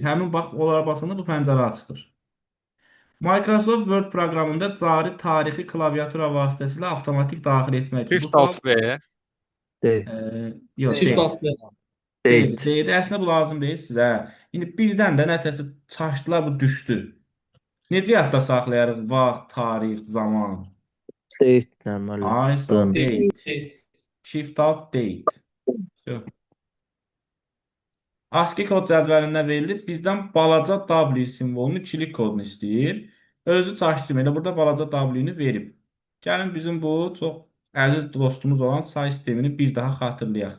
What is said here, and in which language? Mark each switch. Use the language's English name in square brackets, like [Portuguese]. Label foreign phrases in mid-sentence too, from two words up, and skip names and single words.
[Azerbaijani] Həmin bax, onlara basanda bu pəncərə açılır. Microsoft Word proqramında cari tarixi klaviatura vasitəsilə avtomatik daxil etmək üçün. Shift Alt V. Yox, Shift deyil. alt delete. Deyil. Əslində bu lazım deyil sizə. İndi birdən də nətəsi çaşdılar, bu düşdü. Necə yadda saxlayarıq vaxt, tarix, zaman? Date'lə müəllim. ISO, date. Date. Shift Alt, Date. Yox. ASCII kod cədvəlindən verilib. Bizdən balaca W simvolunu, ikilik kodunu istəyir. Özü çaşdırmır. Elə burada balaca W-ni verib. Gəlin bizim bu çox əziz dostumuz olan say sistemini bir daha xatırlayaq.